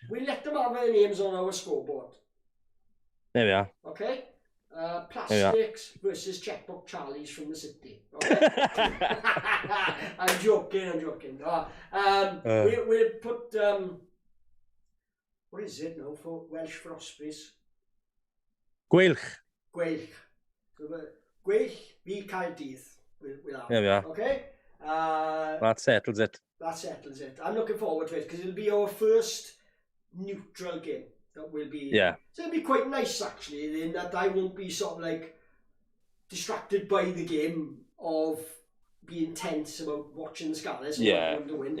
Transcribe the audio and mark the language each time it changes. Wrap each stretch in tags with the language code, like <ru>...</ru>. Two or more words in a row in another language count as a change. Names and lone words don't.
<en>We'll let them have their names on our scoreboard. There we are. Okay? Plastics versus Checkbook Charlies from the city. Okay? I'm joking. We'll put... what is it now for Welsh for Ospreys? Gweilch. Gweilch. Gweilch v Caerdydd. We'll have. There we are. Okay? That settles it. That settles it. I'm looking forward to it because it'll be our first neutral game. That will be... Yeah. So it'll be quite nice actually in that I won't be sort of like distracted by the game of being tense about watching the Scarlets and to win.</en>